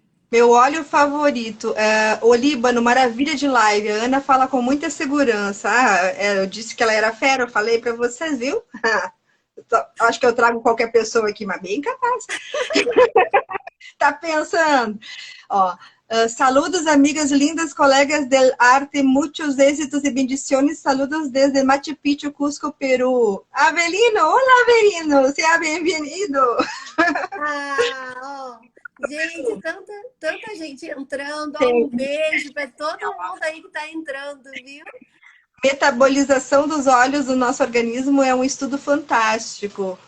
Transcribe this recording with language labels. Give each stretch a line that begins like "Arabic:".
Portuguese: meu óleo favorito é o Líbano, maravilha de live. A Ana fala com muita segurança. Eu disse que ela era fera, eu falei para vocês, viu? Acho que eu trago qualquer pessoa aqui, mas bem capaz. Tá pensando? Ó,
Spanish: Saludos, amigas lindas, colegas del arte, muchos éxitos y bendiciones. Saludos desde Machu Picchu, Cusco, Perú.
Portuguese: Avelino, hola Avelino, seja bem-vindo. Ah, ó. Gente, tanta gente entrando. Ó, Tem um beijo para todo mundo aí que está entrando, viu? metabolização dos óleos do nosso organismo é um estudo fantástico.